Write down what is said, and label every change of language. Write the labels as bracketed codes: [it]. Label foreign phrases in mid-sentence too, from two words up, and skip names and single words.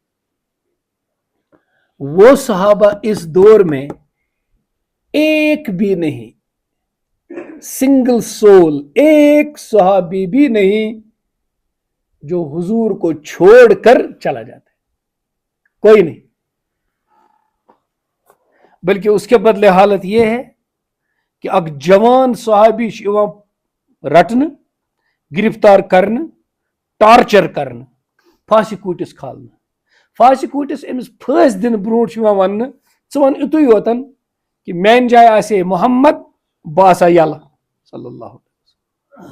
[ur] وہ صحابہ اس دور میں ایک بھی نہیں، [en] single soul, [ur] ایک صحابی بھی نہیں جو حضور کو چھوڑ کر چلا جاتا ہے، کوئی نہیں، بلکہ اس کے بدلے حالت یہ ہے کہ اک جوان صحابی [ks] رٹن، گرفتار کرن، ٹارچر کرن، پھانسی کوٹس کھالن، فاش کوٹس أمس پھٲنٛسۍ دِنہٕ برونٛٹھ چھُ یِوان وَننہٕ ژٕ وَن یِتُے یوتن کہ میانہِ جایہِ آسہِ ہے محمد بہٕ آسہٕ ہا یَلہٕ [ar] صلی اللہ علیہ وسلم.